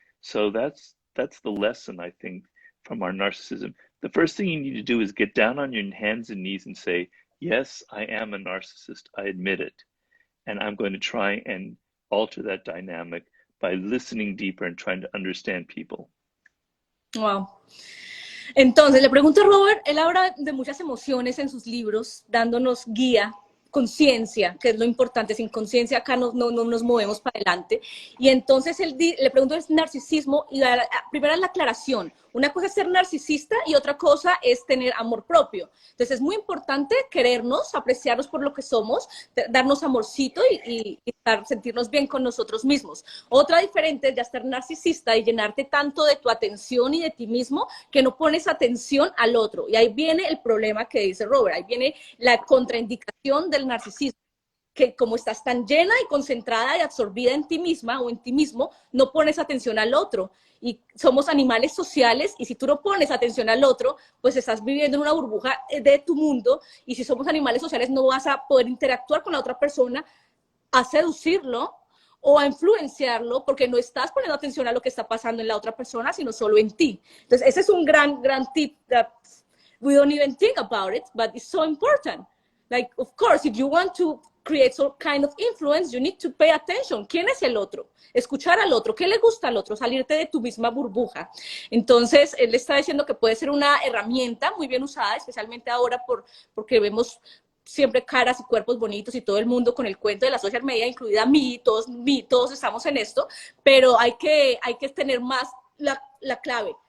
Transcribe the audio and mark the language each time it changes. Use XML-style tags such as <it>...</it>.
<en>So that's the lesson, I think, from our narcissism. The first thing you need to do is get down on your hands and knees and say, yes, I am a narcissist. I admit it. And I'm going to try and alter that dynamic by listening deeper and trying to understand people. Wow.</en> <es>Entonces, le pregunto a Robert, él habla de muchas emociones en sus libros, dándonos guía, conciencia, que es lo importante. Sin conciencia acá no nos movemos para adelante. Y entonces le pregunto, ¿es narcisismo? Y primero es la aclaración. Una cosa es ser narcisista y otra cosa es tener amor propio. Entonces es muy importante querernos, apreciarnos por lo que somos, darnos amorcito y sentirnos bien con nosotros mismos. Otra diferente es ya estar narcisista y llenarte tanto de tu atención y de ti mismo que no pones atención al otro. Y ahí viene el problema que dice Robert, ahí viene la contraindicación del narcisismo, que como estás tan llena y concentrada y absorbida en ti misma o en ti mismo, no pones atención al otro. Y somos animales sociales y si tú no pones atención al otro, pues estás viviendo en una burbuja de tu mundo y si somos animales sociales no vas a poder interactuar con la otra persona, a seducirlo o a influenciarlo porque no estás poniendo atención a lo que está pasando en la otra persona, sino solo en ti. Entonces, ese es un gran tip</es> <en>that we don't even think about it, but it's so important. Like, of course, if you want to create some kind of influence, you need to pay attention.</en> <es>¿Quién es el otro? Escuchar al otro. ¿Qué le gusta al otro? Salirte de tu misma burbuja. Entonces, él está diciendo que puede ser una herramienta muy bien usada, especialmente ahora porque vemos siempre caras y cuerpos bonitos y todo el mundo con el cuento de la social media, incluida mí, todos estamos en esto, pero hay que tener más la clave.</es>